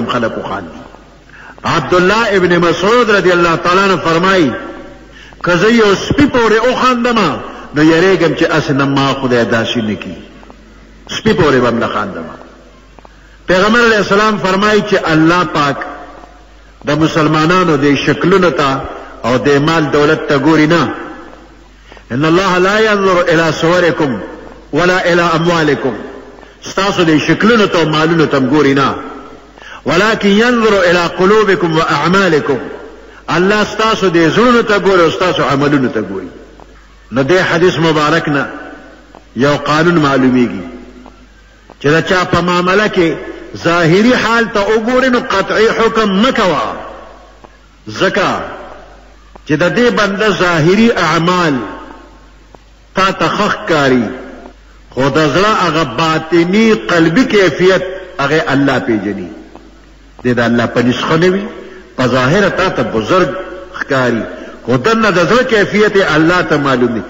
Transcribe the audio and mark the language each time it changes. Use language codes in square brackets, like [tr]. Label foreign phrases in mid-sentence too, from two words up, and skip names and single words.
[ps] م خلک وخاندي عبدالله ابن مسعود [ar] رضی الله تعالی عنه [ps] فرمایي که زه یو سپي پورې وخاندم نو یریږم چې اسې نه ما خدای داسې نه کي سپي پورې به م نه خاندم پیغمبر [ar] علیه السلام [ps] فرمایي چې الله پاک د مسلمانانو د شکلونو ته او د مال دولت ته ګوري نه [ar] ان الله لا ينظر الى صوركم ولا الى اموالكم [ps] ستاسو د شکلونو ته مالونو ته ګوري نه [ar] ولكن ينظر الى قلوبكم واعمالكم [ps] الله ستاسو د زړونو ته ګوري او ستاسو عملونو ته ګوري نو د حدیث مبارک نه یو قانون معلومیږي چې دا چا په معامله کې ظاهري حال ته وګوري نو قطعي حکم مکوه ځکه چې د دې بنده ظاهري اعمال تا ته ښه ښکاري خو د زړه هغه باطني قلبي کیفیت هغه الله پیژني دی د الله په نسخه نه وي په ظاهره تا ته بزرګ ښکاري خو دنه د زړه کیفیت الله ته معلوم دی.